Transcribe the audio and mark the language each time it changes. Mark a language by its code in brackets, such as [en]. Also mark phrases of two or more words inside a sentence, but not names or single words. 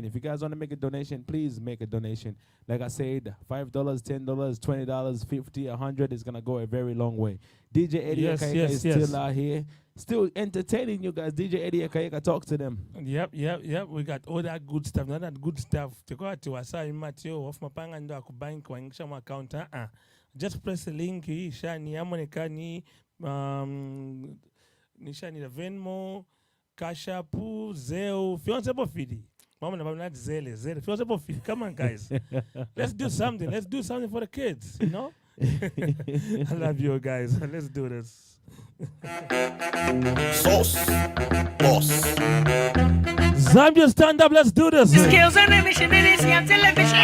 [en] If you guys want to make a donation, please make a donation. Like I said, $5, $10, $20, $50, $100 is going to go a very long way. DJ Eddie Akayeka is still out here, still entertaining you guys. DJ Eddie Akayeka, talk to them. Yep. We got all that good stuff. Not that good stuff. Just press the link. Shani Amonekani, Nishani the Venmo, Kashapu, Zeo, Fiance Bofidi. Mama, not Zele. Fiance Bofidi. Come on, guys. Let's do something. Let's do something for the kids, you know? I love you guys. Let's do this. Sauce. Boss. Zambia, stand up. Let's do this. Skills and emission is your television.